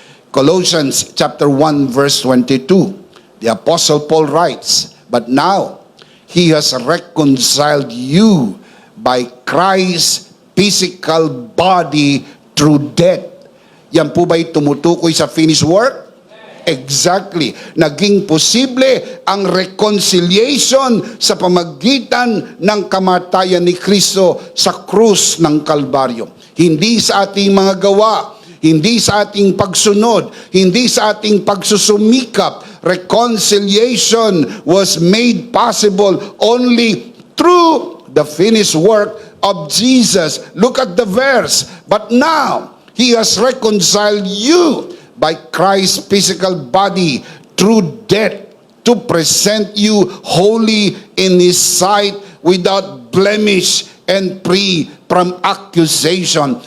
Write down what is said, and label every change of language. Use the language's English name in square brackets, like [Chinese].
[English] Colossians chapter 1 verse 22, the Apostle Paul writes, "But now He has reconciled you by Christ's physical body through death." [Filipino] Yan po ba'y tumutukoy sa finished work? Exactly. Naging posible ang reconciliation sa pamagitan ng kamatayan ni Kristo sa krus ng Kalbaryo. Hindi sa ating mga gawa, hindi sa ating pagsunod, hindi sa ating pagsusumikap. [English] Reconciliation was made possible only through the finished work of Jesus. Look at the verse. "But now He has reconciled you by Christ's physical body through death, to present you holy in His sight, without blemish and free from accusation."